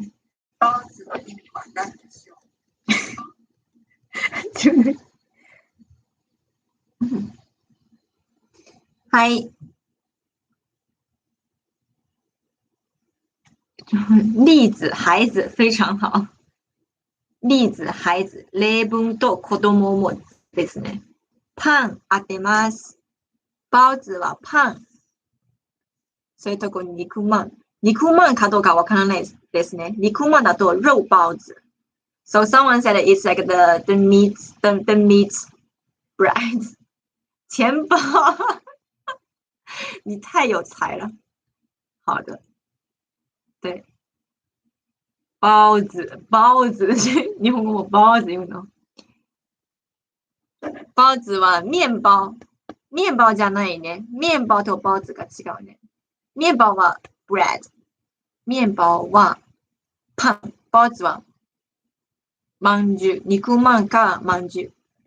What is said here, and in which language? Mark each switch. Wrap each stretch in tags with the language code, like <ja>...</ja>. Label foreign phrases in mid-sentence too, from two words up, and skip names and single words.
<ja>包子の意味は何でしょう？はい。</ja> <zh>例子、孩子、非常好。例子、孩子、</zh> <ja>例文と子供もですね。パン、当てます。包子はパン。それとこ肉まん。肉まんかどうかわからないですね。肉まんだと肉包子。</ja> <en>So someone said it's like the meat bread.</en> <zh>钱包。你太有才了。好的。对。包子。</zh> <ja>日本語も包子言うの。包子は面包。面包じゃないね。面包と包子が違うね。面包は bread。面包はパン。包子はまんじゅう。肉まんかまんじゅう。</ja>